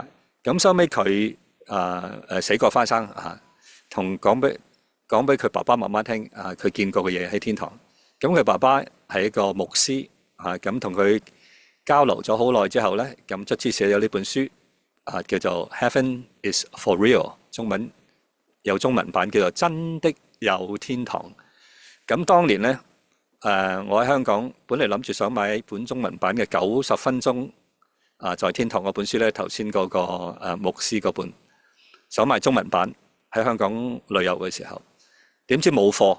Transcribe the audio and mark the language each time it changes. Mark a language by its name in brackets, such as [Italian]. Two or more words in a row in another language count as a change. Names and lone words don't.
[Cantonese] 咁收尾佢死過翻生嚇，同講俾佢爸爸媽媽聽啊，佢見過嘅嘢喺天堂。咁佢爸爸係一個牧師啊，咁同佢交流咗好耐之後咧，咁卒之寫咗呢本書啊，叫做《Heaven is for Real》，中文有中文版叫做《真的有天堂》。咁當年咧，我喺香港本嚟諗住想買一本中文版嘅90分鐘在天堂嗰本書咧，頭先嗰個牧師嗰本，想買中文版喺香港旅遊嘅時候，點知冇貨。